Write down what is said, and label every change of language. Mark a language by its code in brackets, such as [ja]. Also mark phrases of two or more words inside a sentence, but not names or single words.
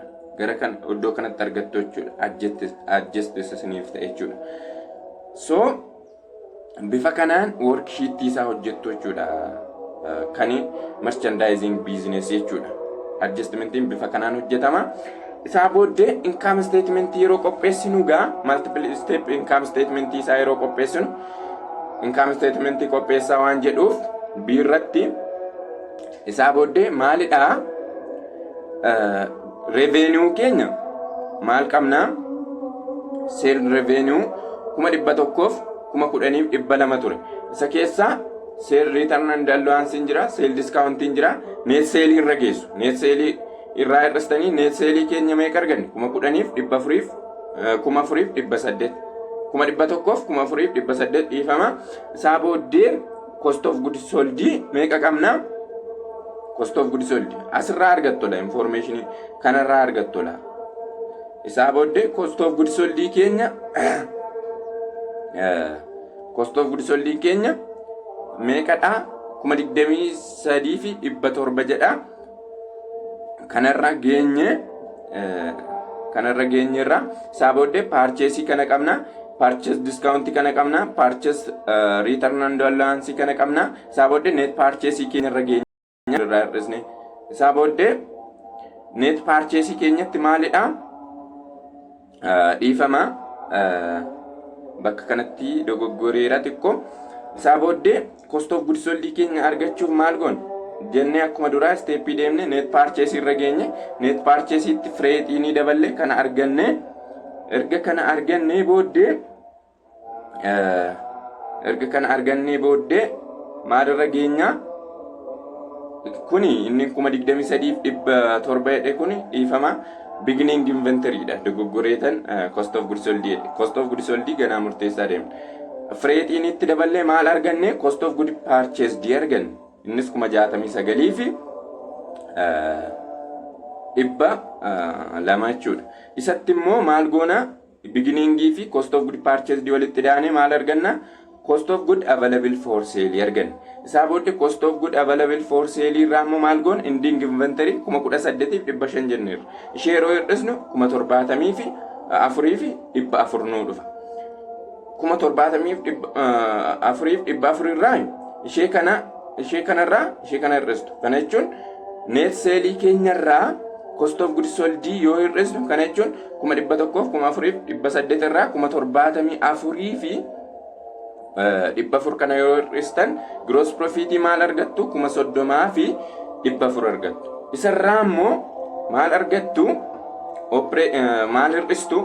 [om] Gara kan iddoo kanatti argattu jechuudha. Adjusted siniif ta'e jechuudha. So bifa kanaan worksheet isaa hojjettu jechuudha. Kani [en] merchandising business [om] jechuudha. Adjustmentiin bifa kanaan hojjetama. Isaa booddee [en] income statement [om] yeroo qopheessinu gaa [en] multiple step income statement [om] isaa yeroo qopheessinu [en] income statement [om] qopheessaa waan jedhuuf biirratti isaa booddee maalidha revenue keenya maal qabna [en] sale revenue [om] 1,100 10,200 ture. Isa keessaa [en] sale return and allowance [om] jira, [en] sale discount [om] jira, [en] net sale [om] irra geessu. [en] Net sale [om] irraa hir'istanii [en] net sale [om] keenya meeqa arganne 10,400 14,800 14,800 dhiifama. Isaa booddee [en] cost of goods sold [om] meeqa qabna? [en] Cost of goods sold [om] asirraa argattola information kanarraa argattola. Isaa booddee [en] cost of goods sold [om] keenya [en] cost of goods sold [om] keenya meeqadha? 23,700 jedha. Kanarra geenye irra isaa booddee purchase kana qabna. [en] Purchase discount [om] kana qabna. [en] Purchase return and allowance [om] kana qabna. Isaa booddee [en] net purchase [om] keenya irra geenye irra hir'isne. Isaa booddee [en] net purchase [om] keenyatti maalidha? Dhiifama bakka kanatti dogoggoreera xiqqoo. Isaa booddee [en] cost of goods sold [om] keenya argachuuf maal goon jennee akkuma duraa step deemne [en] net purchase [om] irra geenye. [en] Net purchase [om] itti freight ni daballe kana arganne. Erga kana arganne booddee maalirra geenya? Kuni inni 23,700 jedhe kuni dhiifama [en] beginning inventory [om] dha. Dogoggoreetan [en] cost of goods sold [om] jedhe. [en] Cost of goods sold [om] ganaa murteessaa deemna. Freight itti daballe maal arganne? [en] Cost of goods purchased arganne. [om] Innis 69 fi 200 jechuudha. Isatti immoo maal goona? Beginning fi [en] cost of goods purchased [om] walitti daane maal arganna? [en] Cost of goods available for sale arganna. [om] Isaa booddee [en] cost of goods available for sale [om] irraa immoo maal goona? [en] Ending inventory [om] 18,500 jenneerra. Ishee yeroo hir'isnu 70,000 fi 4,400 nuu dhufa. 70,400 irraa ishee kana hir'istu. Kana jechuun [en] net sale [om] keenyarraa [en] cost of goods sold [om] yoo hir'isnu kana jechuun 1,100,400 irraa 70,400 fi 400 kana yoo hir'istan [en] gross profit [om] maal argattu? 30,000 fi 400 argattu. Isarraa immoo maal argattu? Maal hir'istu?